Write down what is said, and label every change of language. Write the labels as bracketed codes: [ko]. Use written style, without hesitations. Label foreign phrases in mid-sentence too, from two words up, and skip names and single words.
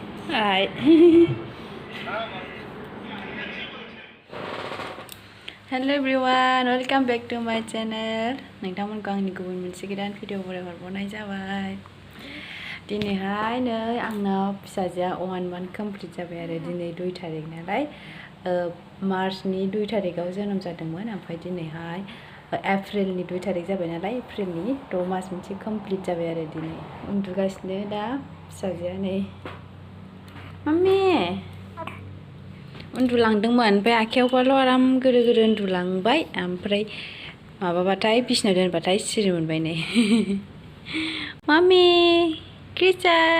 [en] Alright. Hello everyone, welcome back to my channel. [brx] Nwngtamwnko angni गुबुन मोनसे गोदान भिडिअ हरबावनाय जाबाय. दिनैहाय नै आंनाव फिसाजोआ 1 [en] month complete [brx] जाबाय आरो दिनै 2 तारिख नालाय मार्चनि 2 तारिखआव जोनोम जादोंमोन ओमफ्राय दिनैहाय एप्रिलनि 2 तारिख जाबाय नालाय एप्रिलनि 6 मास मोनसे कमप्लिट जाबाय आरो दिनै उन्दुगासिनो दा फिसाजोआ नै मम्मी उन्दुलांदोंमोन ओमफ्राय आखायावबाल' आराम गोदो गोदो उन्दुलांबाय ओमफ्राय माबाबाथाय बिसिनायाव दोनबाथाय सिरि मोनबाय नै मम्मी क्रिसा